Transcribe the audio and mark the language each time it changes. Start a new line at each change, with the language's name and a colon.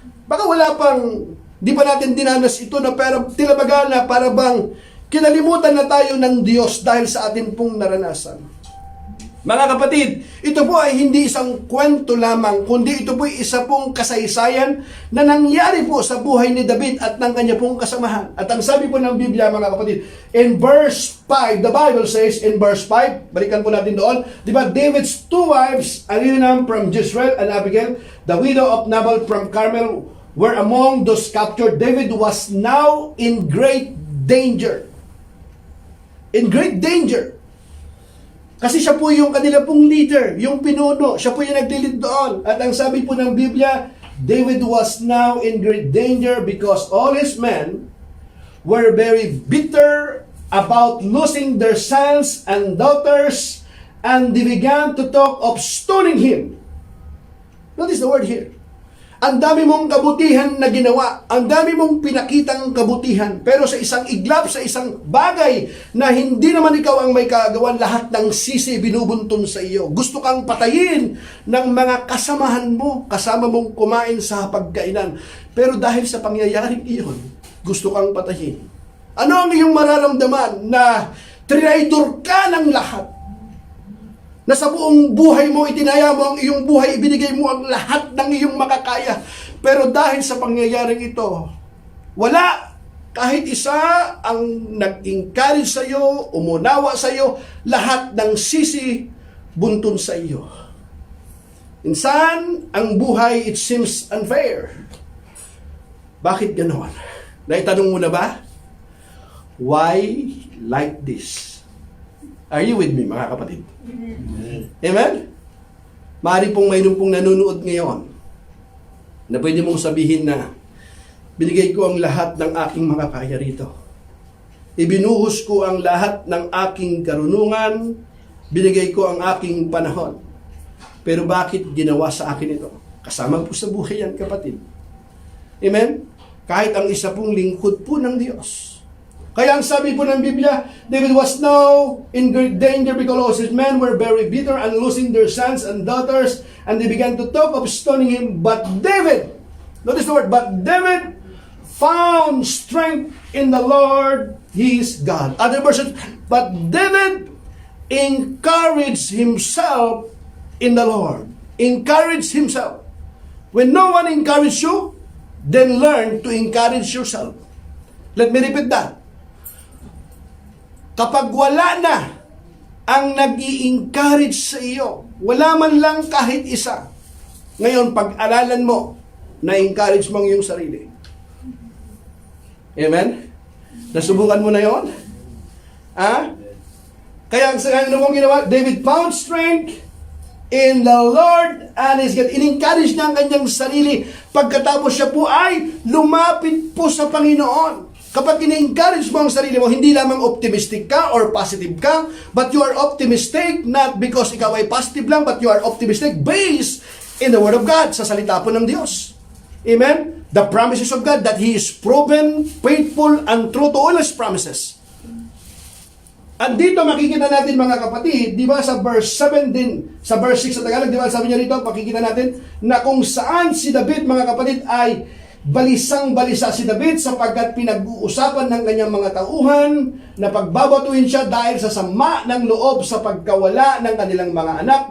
Filipino: Baka wala pang, di pa natin dinanas ito na pero tilabaga na para bang kinalimutan na tayo ng Diyos dahil sa atin pong naranasan. Mga kapatid, ito po ay hindi isang kwento lamang, kundi ito po ay isa pong kasaysayan na nangyari po sa buhay ni David at ng kanya pong kasamahan. At ang sabi po ng Biblia, mga kapatid,
English: in verse 5, the Bible says in verse 5,
Filipino: balikan po natin doon, di ba,
English: David's two wives, Ahinoam from Jezreel and Abigail, the widow of Nabal from Carmel, were among those captured. David was now in great danger. In great danger.
Filipino: Kasi siya po yung kanila pong leader, yung pinuno. Siya po yung nagdilid doon. At ang sabi po ng Biblia,
English: David was now in great danger because all his men were very bitter about losing their sons and daughters, and they began to talk of stoning him. Notice the word here.
Filipino: Ang dami mong kabutihan na ginawa, ang dami mong pinakitang kabutihan, pero sa isang iglap, sa isang bagay na hindi naman ikaw ang may kagawan, lahat ng sisi binubuntun sa iyo. Gusto kang patayin ng mga kasamahan mo, kasama mong kumain sa pagkainan. Pero dahil sa pangyayaring iyon, gusto kang patayin. Ano ang iyong mararamdaman na traitor ka ng lahat? Na sa buong buhay mo, itinaya mo ang iyong buhay, ibinigay mo ang lahat ng iyong makakaya. Pero dahil sa pangyayaring ito, wala kahit isa ang nag-encourage sa iyo, umunawa sa iyo, lahat ng sisi buntun sa iyo. Minsan, ang buhay,
English: it seems unfair.
Filipino: Bakit ganoon? Naitanong mo na ba?
English: Why like this? Are you with me,
Filipino: mga kapatid?
English: Amen?
Filipino: Maaari pong mayroon pong nanonood ngayon na pwede mong sabihin na binigay ko ang lahat ng aking mga kaya rito. Ibinuhos ko ang lahat ng aking karunungan, binigay ko ang aking panahon. Pero bakit ginawa sa akin ito? Kasama po sa buhay yan, kapatid. Amen? Kahit ang isa pong lingkod po ng Diyos. Kaya ang sabi po ng Biblia,
English: David was now in great danger because his men were very bitter and losing their sons and daughters, and they began to talk of stoning him. But David, notice the word, but David found strength in the Lord his God. Other versions, but David encouraged himself in the Lord. Encouraged himself. When no one encourages you, then learn to encourage yourself. Let me repeat that.
Filipino: Kapag wala na ang nag-i-encourage sa iyo, wala man lang kahit isa, ngayon pag-aralan mo, na-encourage mo ang iyong sarili. Amen? Nasubukan mo na yon? Kaya ano mong ginawa?
English: David found strength in the Lord and his God.
Filipino: In-encourage niya ang kanyang sarili. Pagkatapos siya po ay lumapit po sa Panginoon. Kapag in-encourage mo ang sarili mo, hindi lamang optimistic ka or positive ka,
English: but you are optimistic not because
Filipino: ikaw ay positive lang,
English: but you are optimistic based in the Word of God,
Filipino: sa salita po ng Diyos.
English: Amen? The promises of God, that He is proven, faithful, and true to all His promises.
Filipino: At dito makikita natin, mga kapatid, di ba sa verse 7 din, sa verse 6 sa Tagalog, di ba sabi niya rito, makikita natin na kung saan si David, mga kapatid, ay balisang-balisa si David sapagkat pinag-uusapan ng kanyang mga tauhan na pagbabatuhin siya dahil sa sama ng loob sa pagkawala ng kanilang mga anak.